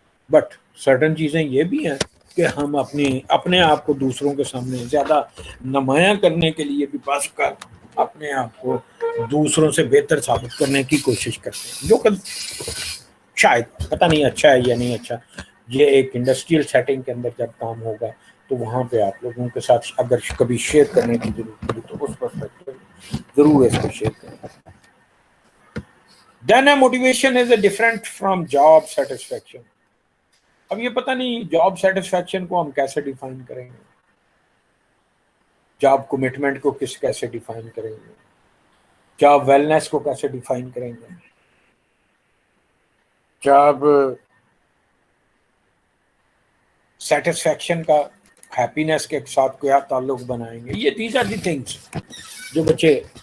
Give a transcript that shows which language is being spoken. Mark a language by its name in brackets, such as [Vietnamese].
[English] but certain [Urdu] چیزیں یہ بھی ہیں کہ ہم اپنے آپ کو دوسروں کے سامنے زیادہ نمایاں کرنے کے لیے بھی بعض اوقات اپنے آپ کو دوسروں سے بہتر ثابت کرنے کی کوشش کرتے ہیں, جو کہ شاید پتہ نہیں اچھا ہے یا نہیں اچھا. یہ ایک انڈسٹریل سیٹنگ کے اندر جب کام ہوگا تو وہاں پہ آپ لوگوں کے ساتھ اگر کبھی شیئر کرنے کی ضرورت پڑی تو اس پرسپیکٹو ضرور اس کو شیئر کریں. [English] Then a motivation is a different from job satisfaction. [Urdu] اب یہ پتہ نہیں جاب سیٹسفیکشن کو ہم کیسے ڈیفائن کریں گے, جاب کمٹمنٹ کو کیسے ڈیفائن کریں گے, جاب ویلنس کو کیسے ڈیفائن کریں گے, جاب سیٹسفیکشن کا ہیپینس کے ساتھ کیا تعلق بنائیں گے. یہ [English] these are the things [Urdu] جو بچے